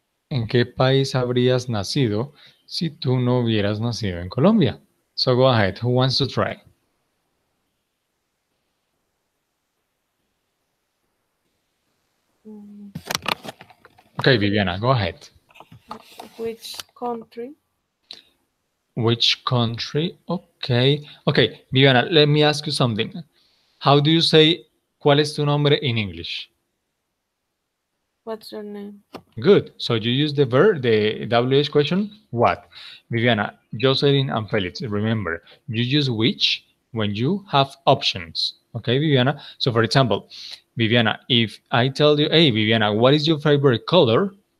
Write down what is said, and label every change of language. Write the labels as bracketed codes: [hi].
[es] ¿En qué país habrías nacido si tú no hubieras nacido en Colombia? [en] So go ahead, who wants to try? Okay, Viviana, go ahead. Which country? Which country? Okay. Okay, Viviana, let me ask you something. How do you say [es] ¿cuál es tu nombre [en] in English? What's your name? Good. So you use the verb, the WH question, what? Viviana, Jocelyn, and Felix, remember, you use which when you have options. Okay, Viviana? So for example, Viviana, if I tell you, hey, Viviana, what is your favorite color?